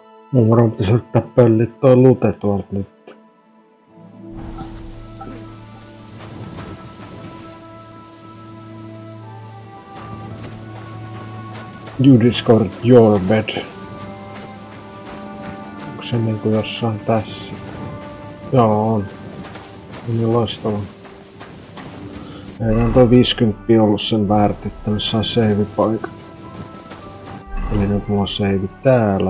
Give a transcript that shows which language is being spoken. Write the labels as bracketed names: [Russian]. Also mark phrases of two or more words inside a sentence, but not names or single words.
[Finnish] Mun varmaan pitäisi yrittää pöllit toi lute tuolta nyt. [English] You discovered your bed. [Finnish] Onko se niinku jossain tässä? Joo, on. Niin loistavaa. Ei on toi 50 ollut sen väärti, että me saa save-paikan. Eli nyt mulla on save täällä.